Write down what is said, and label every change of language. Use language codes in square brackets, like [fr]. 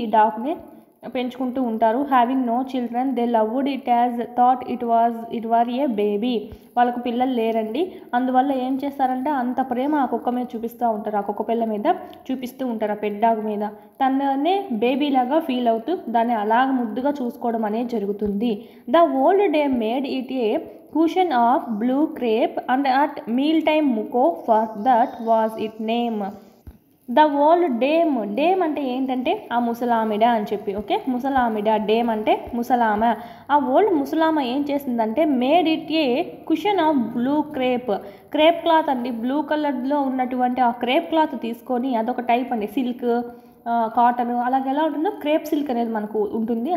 [te] ఈ డాగ్ని పెంచుకుంటూ ఉంటారు. [en] Having no children they loved it as thought it were a baby. [te] వాళ్ళకు పిల్లలు లేరండి, అందువల్ల ఏం చేస్తారంటే అంత ప్రేమ ఆ కుక్క మీద చూపిస్తూ ఉంటారు, ఆ కుక్క పిల్ల మీద చూపిస్తూ ఉంటారు, ఆ పెట్ డాగ్ మీద. తననే బేబీ లాగా ఫీల్ అవుతూ దాన్ని అలాగ ముద్దుగా చూసుకోవడం అనేది జరుగుతుంది. [en] The old dame made it a cushion of blue crepe and at meal time muko, for that was it name. The old dame [te] అంటే ఏంటంటే ఆ ముసలామిడ అని చెప్పి. ఓకే, ముసలామిడ, డేమ్ అంటే ముసలామ. ఆ ఓల్డ్ ముసలామ ఏం చేసిందంటే [en] made it a cushion of blue crepe cloth [te] అండి. బ్లూ కలర్లో ఉన్నటువంటి ఆ క్రేప్ క్లాత్ తీసుకొని, అదొక టైప్ అండి, సిల్క్, కాటన్, అలాగే ఎలా ఉంటుందో క్రేప్ సిల్క్ అనేది మనకు ఉంటుంది.